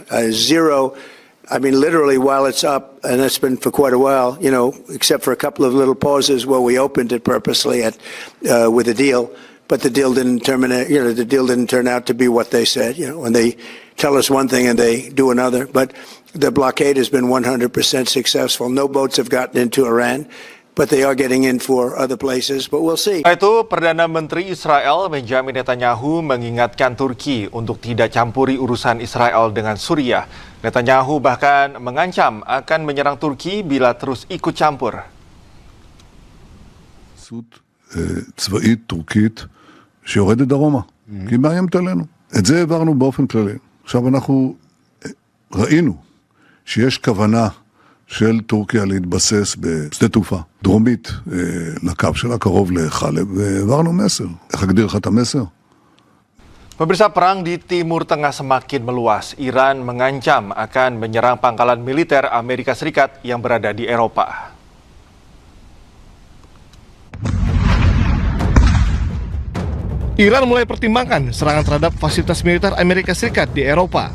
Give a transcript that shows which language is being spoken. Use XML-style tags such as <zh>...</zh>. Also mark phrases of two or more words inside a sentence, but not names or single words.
<en>Literally while it's up, and that's been for quite a while, except for a couple of little pauses where we opened it purposely with a deal. But the deal didn't terminate. The deal didn't turn out to be what they said. When they tell us one thing and they do another. But the blockade has been 100% successful. No boats have gotten into Iran, but they are getting in for other places. But we'll see.</en> <id>Itu Perdana Menteri Israel Benjamin Netanyahu mengingatkan Turki untuk tidak campuri urusan Israel dengan Suriah. Netanyahu bahkan mengancam akan menyerang Turki bila terus ikut campur.</id> <he>צבאית טורקית שיורדת דרומה, כי היא מאיימת עלינו. את זה העברנו באופן כללי. עכשיו אנחנו ראינו שיש כוונה של טורקיה להתבסס בשדה תעופה דרומית לקו שלה, קרוב לחלב, והעברנו מסר. איך אגדיר לך את המסר?</he> <id>Pemirsa, perang di Timur Tengah semakin meluas. Iran mengancam akan menyerang pangkalan militer Amerika Serikat yang berada di Eropa. Iran mulai pertimbangkan serangan terhadap fasilitas militer Amerika Serikat di Eropa.</id>